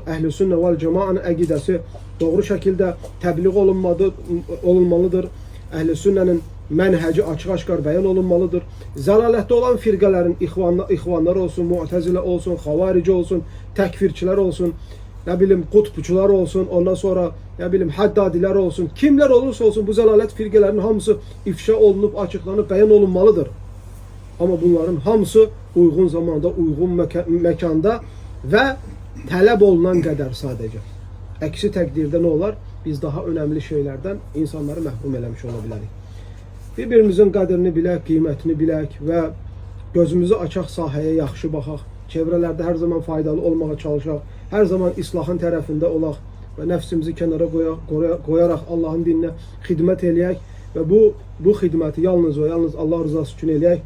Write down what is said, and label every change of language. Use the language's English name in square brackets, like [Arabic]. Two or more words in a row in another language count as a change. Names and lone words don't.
[Azerbaijani] Əhl-i sünnə vəl cəmaənin əqidəsi doğru şəkildə təbliğ olunmalıdır. Əhl-i sünnənin mənhəci açıq-aşkar bəyan olunmalıdır. Zəlalətdə olan firqələrin ixvanlar olsun, mu'təzilə olsun, xavarici olsun, təkfirçilər olsun, [Turkish] ne bileyim kutbuçular olsun, ondan sonra ne bileyim haddadiler olsun, kimler olursa olsun [Azerbaijani] bu zəlalət firqələrinin hamısı ifşa olunub, açıqlanıb, bəyan olunmalıdır. Ama bunların hamısı [Turkish] uygun zamanda, uygun mekanda ve [Azerbaijani] tələb olunan qədər sadəcə. Əksi təqdirdə nə olar? Biz [Turkish] daha önemli şeylerden [Azerbaijani] insanları məhrum eləmiş ola bilərik. Bir-birimizin qədrini bilək, qiymətini bilək və gözümüzü açaq sahəyə yaxşı baxaq. Çevrələrdə hər zaman faydalı olmağa çalışaq. Hər zaman islahın tərəfində olaq və nəfsimizi kənara qoyaraq Allahın dininə xidmət eləyək və bu xidməti yalnız və yalnız Allah rızası üçün eləyək.